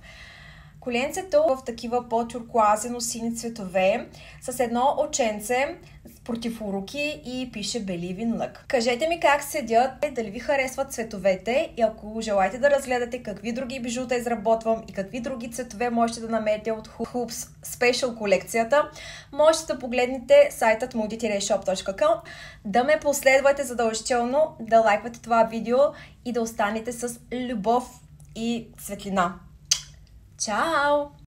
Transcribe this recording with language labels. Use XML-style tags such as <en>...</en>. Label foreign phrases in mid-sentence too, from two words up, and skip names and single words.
<bg>Коленцето в такива по-туркоазено-сини цветове с едно оченце против уроки и пише</bg> <en>Believe in Luck.</en> <bg>Кажете ми как седят, дали ви харесват цветовете и ако желаете да разгледате какви други бижута изработвам и какви други цветове можете да намерите от Hoops Special колекцията, можете да погледнете сайтът moody-shop.com, да ме последвате задължително, да лайквате това видео и да останете с любов и светлина. Чао!</bg>